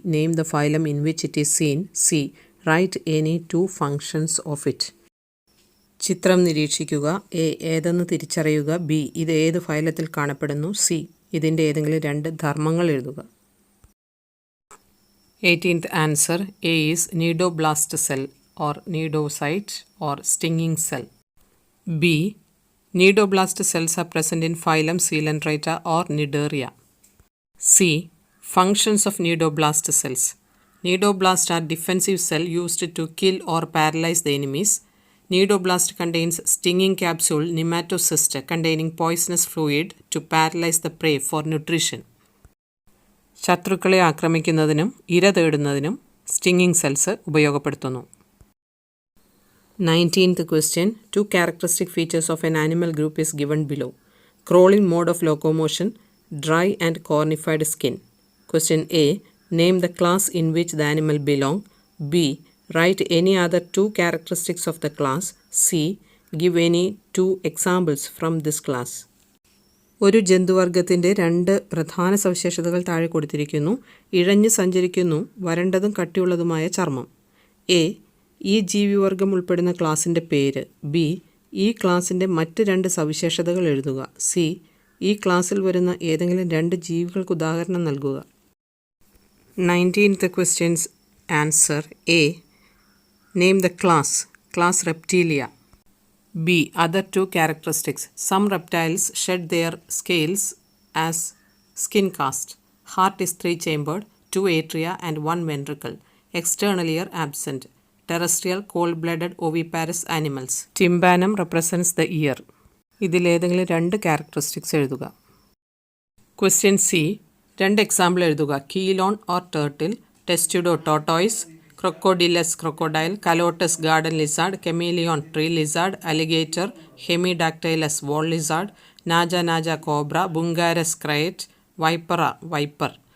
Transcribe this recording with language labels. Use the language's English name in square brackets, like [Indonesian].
[English] Name the phylum in which it is seen. C. Write any 2 functions of it. [Malayalam] ചിത്രം നിരീക്ഷിക്കുക. A. ഏതെന്ന് തിരിച്ചറിയുക. B. ഇത് ഏത് ഫൈലത്തിൽ കാണപ്പെടുന്നു. സി. ഇതിൻ്റെ ഏതെങ്കിലും 2 ധർമ്മങ്ങൾ എഴുതുക. [English] 18th answer. A is nidoblast cell or nidocyte or stinging cell. B. Nidoblast cells are present in phylum Coelenterata or Cnidaria. C. Functions of nidoblast cells. Nidoblasts are defensive cell used to kill or paralyze the enemies. Nidoblast contains stinging capsule nematocyst containing poisonous fluid to paralyze the prey for nutrition. [Malayalam] ശത്രുക്കളെ ആക്രമിക്കുന്നതിനും ഇര തേടുന്നതിനും stinging cells ഉപയോഗപ്പെടുത്തുന്നു. [English] 19th question. 2 characteristic features of an animal group is given below. Crawling mode of locomotion, dry and cornified skin. Question A. Name the class in which the animal belong. B. Write any other 2 characteristics of the class. C. Give any 2 examples from this class. [Malayalam] ഒരു ജന്തുവർഗത്തിൻ്റെ 2 പ്രധാന സവിശേഷതകൾ താഴെ കൊടുത്തിരിക്കുന്നു. ഇഴഞ്ഞ് സഞ്ചരിക്കുന്നു, വരണ്ടതും കട്ടിയുള്ളതുമായ ചർമ്മം. A. ഈ ജീവിവർഗം ഉൾപ്പെടുന്ന ക്ലാസിൻ്റെ പേര്. ബി. ഈ ക്ലാസിൻ്റെ മറ്റ് 2 സവിശേഷതകൾ എഴുതുക. സി. ഈ ക്ലാസ്സിൽ വരുന്ന ഏതെങ്കിലും 2 ജീവികൾക്ക് ഉദാഹരണം നൽകുക. [English] 19th question's answer. A. Name the class. Class Reptilia. B. Other 2 characteristics. Some reptiles shed their scales as skin cast. Heart is 3-chambered, 2 atria and 1 ventricle. External ear absent. Terrestrial cold-blooded oviparous animals. Tympanum represents the ear. [Malayalam] ഇതിലേതെങ്കിലും 2 characteristics എഴുതുക. Question C. 2 example എഴുതുക. [English] Chelone or turtle, Testudo tortoise, Crocodylus crocodile, Calotes garden lizard, Chamaeleon tree lizard, alligator, Hemidactylus wall lizard, Naja naja cobra, Bungarus krait, Vipera viper.